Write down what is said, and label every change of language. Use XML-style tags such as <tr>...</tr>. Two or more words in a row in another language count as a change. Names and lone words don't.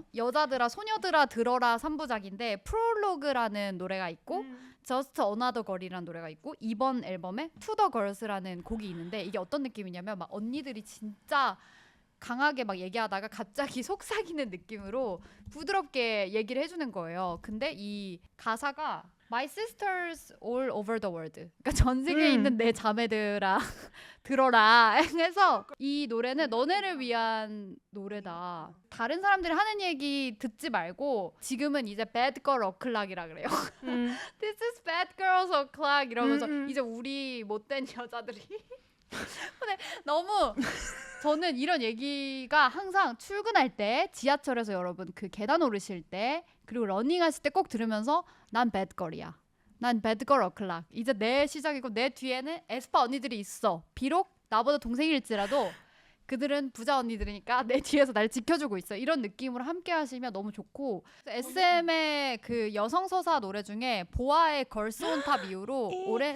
<ko>여자들아 소녀들아 들어라 3부작인데 프롤로그라는 노래가 있고 Just Another Girl이라는 노래가 있고 이번 앨범에 To the Girls라는 곡이 있는데 이게 어떤 느낌이냐면 막 언니들이 진짜 강하게 막 얘기하다가 갑자기 속삭이는 느낌으로 부드럽게 얘기를 해주는 거예요.</ko> <en>근데 이 가사가 My sisters all over the world.</en> <ko>그러니까 전 세계에 있는 내 자매들아 들어라 해서 이 노래는 너네를 위한 노래다. 다른 사람들이 하는 얘기 듣지 말고 지금은 이제</ko> <en>bad girl o'clock</en> <ko>이라 그래요.</ko> <en>This is bad girls o'clock</en> <ko>이러면서 이제 우리 못된 여자들이 근데 너무 저는 이런 얘기가 항상 출근할 때 지하철에서 여러분 그 계단 오르실 때 그리고 러닝 하실 때 꼭 들으면서 난</ko> <en>bad girl</en> <ko>이야.</ko> <en>난 bad girl o'clock.</en> <ko>이제 내 시작이고 내 뒤에는 에스파 언니들이 있어. 비록 나보다 동생일지라도 그들은 부자 언니들이니까 내 뒤에서 날 지켜주고 있어. 이런 느낌으로 함께 하시면 너무 좋고 SM의 그 여성 서사 노래 중에 보아의 걸스 온 탑 이후로 올해</ko>